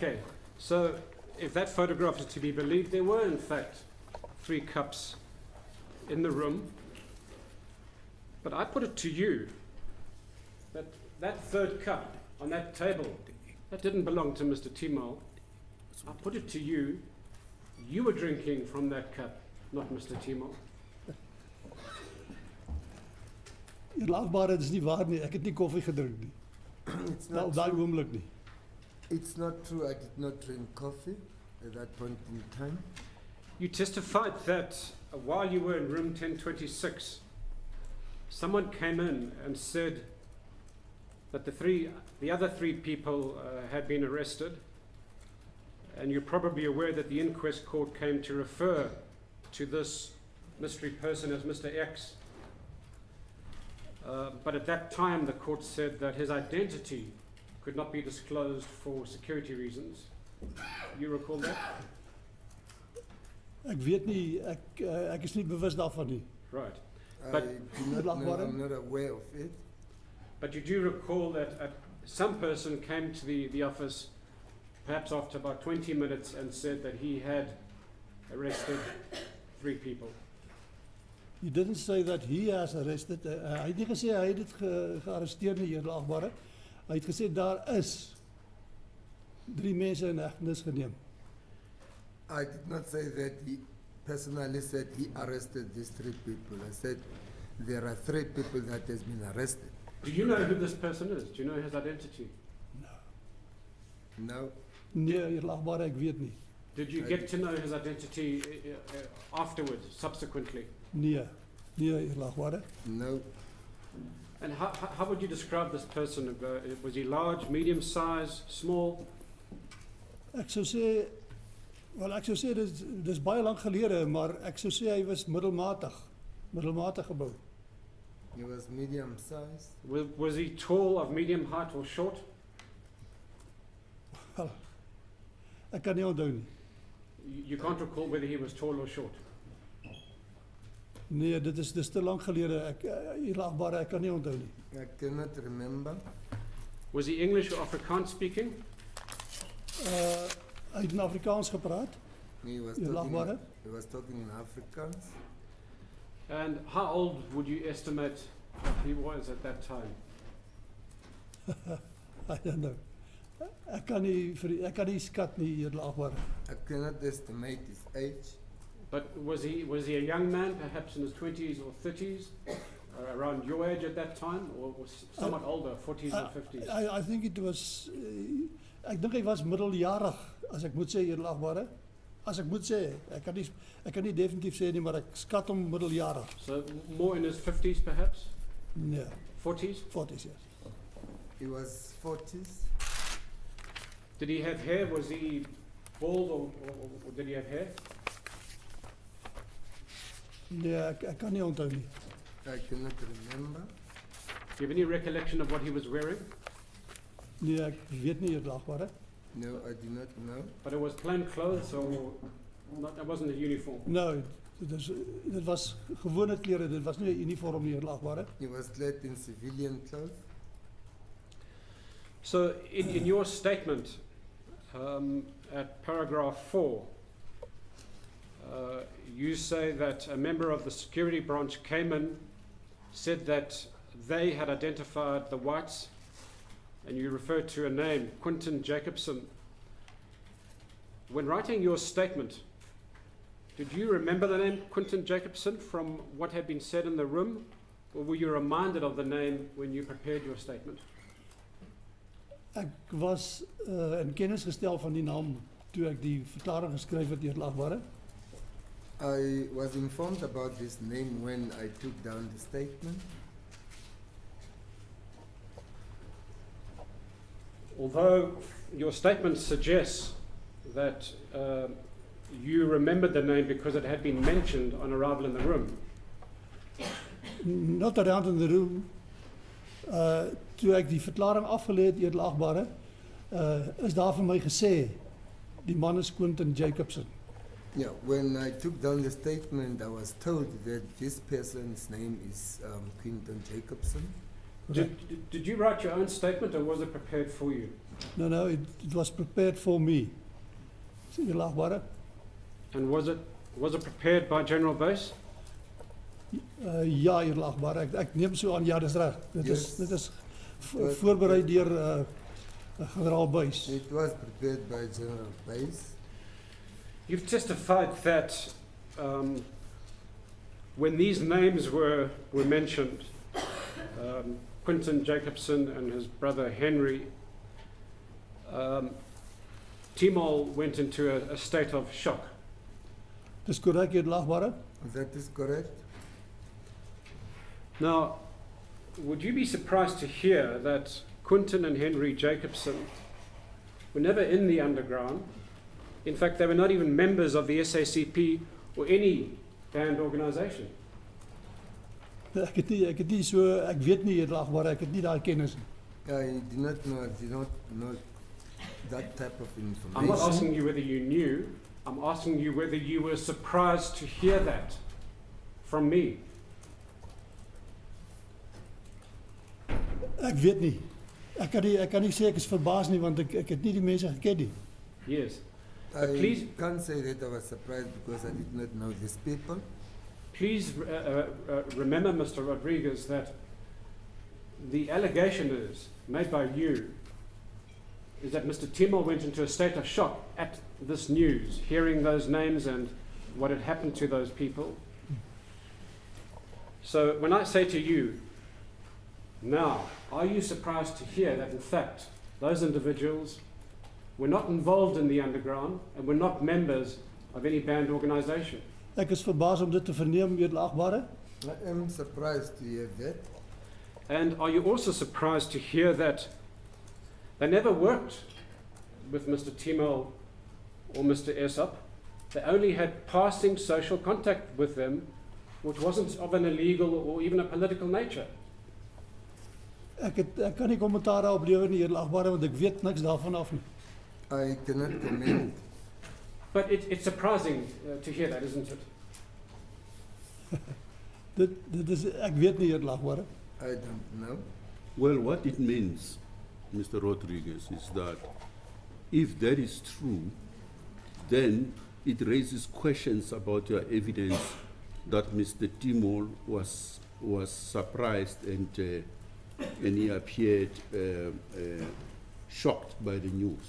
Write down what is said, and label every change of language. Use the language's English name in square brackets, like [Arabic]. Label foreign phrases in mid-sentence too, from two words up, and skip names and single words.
[English] Okay, so if that photograph is to be believed, there were in fact 3 cups in the room. But I put it to you that that third cup on that table, that didn't belong to Mr. Timol. I put it to you, you were drinking from that cup, not Mr. Timol. [Afrikaans] Eerlaatbare, dit is nie waar nie. Ek het nie koffie gedrink nie. [English] It's [Afrikaans] Nou, [English] not [Afrikaans] op daai [English] true. [Afrikaans] oomblik nie. [English] It's not true. I did not drink coffee at that point in time. You testified that while you were in room 1026, someone came in and said that the other three people had been arrested, and you're probably aware that the inquest court came to refer to this mystery person as Mr. X. But at that time, the court said that his identity could not be disclosed for security reasons. You recall that? [Afrikaans] Ek weet nie, ek is nie bewus daarvan nie. [English] Right. I But- do not know. [Afrikaans] Lachbare? [English] I'm not aware of it. But you do recall that some person came to the office, perhaps after about 20 minutes, and said that he had arrested 3 people. He didn't say that he has arrested. [Afrikaans] Hy het nie gesê hy het dit gearresteer nie, eerlaatbare. Hy het gesê daar is 3 mense in hegtenis geneem. [English] I did not say that he personally said he arrested these 3 people. I said there are 3 people that has been arrested. Do you know who this person is? Do you know his identity? No, [Afrikaans] Nee, eerlaatbare, ek weet nie. [English] Did you get to know his identity afterwards, subsequently? [Afrikaans] Nee, eerlaatbare. [English] no. And how would you describe this person? Was he large, medium size, small? [Afrikaans] Ek sou sê, wel ek sou sê dis baie lank gelede, maar ek sou sê hy was middelmatig gebou. [English] He was medium sized. Was he tall, of medium height, or short? [Afrikaans] Wel, ek kan nie onthou nie. [English] You can't recall whether he was tall or short. [Afrikaans] Nee, dis te lank gelede. Eerlaatbare, ek kan nie onthou nie. [English] I cannot remember. Was he English or Afrikaans speaking? [Afrikaans] Hy het in Afrikaans gepraat. [English] He was [Afrikaans] Eerlaatbare. [English] talking in Afrikaans. And how old would you estimate he was at that time? I don't know. [Afrikaans] Ek kan nie skat nie, eerlaatbare. [English] I cannot estimate his age. But was he a young man, perhaps in his 20s or 30s, around your age at that time, or was somewhat older, 40s or 50s? I think it was [Afrikaans] ek dink hy was middeljarig, as ek moet sê, eerlaatbare. as ek moet sê, ek kan nie definitief sê nie, maar ek skat hom middeljarig. [English] So more in his 50s perhaps? [Afrikaans] Nee, [English] 40s? 40s, yes. He was 40s. Did he have hair? Was he bald or did he have hair? [Afrikaans] Nee, ek kan nie onthou nie. [English] I cannot remember. Do you have any recollection of what he was wearing? [Afrikaans] Nee, ek weet nie eerlagbare. [English] No, I do not know. But it was plain clothes or not, it wasn't a uniform? [Afrikaans] Nou, dit was gewone klere, dit was nie 'n uniform nie eerlagbare. [English] He was clad in civilian clothes. So in your statement at paragraph 4, you say that a member of the security branch came in, said that they had identified the whites, and you refer to a name, Quinton Jacobson. When writing your statement, did you remember the name Quinton Jacobson from what had been said in the room, or were you reminded of the name when you prepared your statement? [Afrikaans] Ek was in kennis gestel van die naam toe ek die verklaring geskryf het eerlagbare. [English] I was informed about this name when I took down the statement. Although your statement suggests that you remembered the name because it had been mentioned on arrival in the room, Not around in the room. [Afrikaans] Toe ek die verklaring afgelê het eerlagbare, is daar vir my gesê die man is Quinton Jacobson. [English] Yeah, when I took down the statement, I was told that this person's name is Quinton Jacobson. did you write your own statement or was it prepared for you? No, it was prepared for me. [Afrikaans] Eerlagbare. [English] And was it prepared by General Base? [Afrikaans] Ja, eerlagbare. Ek neem so aan, ja, dis reg. [English] Yes. [Afrikaans] Dit is voorberei deur generaal Buys. [English] It was prepared by General Base. You've testified that when these names were mentioned, Quinton Jacobson and his brother Henry, Timol went into a state of shock. [Afrikaans] Dis korrek, eerlagbare. [English] That is correct. Now, would you be surprised to hear that Quinton and Henry Jacobson were never in the underground? In fact, they were not even members of the SACP or any band organization. [Afrikaans] Ek het nie so, ek weet nie eerlagbare, ek het nie daai kennis nie. [English] I did not know that type of information. I'm not asking you whether you knew, I'm asking you whether you were surprised to hear that from me. [Afrikaans] Ek weet nie. Ek kan nie sê ek is verbaas nie, want ek het nie die mense geken nie. [English] Yes. I please- can't say that I was surprised because I did not know these people. Please remember, Mr. Rodrigues, that the allegation is made by you is that Mr. Timol went into a state of shock at this news, hearing those names and what had happened to those people. So when I say to you, now, are you surprised to hear that in fact those individuals were not involved in the underground and were not members of any band organization? [Afrikaans] Ek is verbaas om dit te verneem, eerlagbare. [English] I am surprised to hear that. And are you also surprised to hear that they never worked with Mr. Timol or Mr. Esop? They only had passing social contact with them, which wasn't of an illegal or even a political nature. [Afrikaans] Ek kan nie kommentaar daarop lewer nie, eerlagbare, want ek weet niks daarvan af nie. [English] I cannot comment. But it's surprising to hear that, isn't it? [Afrikaans] Dit is, ek weet nie, eerlagbare. [English] I don't know. Well, what it means, Mr. Rodrigues, is that if that is true, then it raises questions about your evidence that Mr. Timol was surprised and he appeared shocked by the news.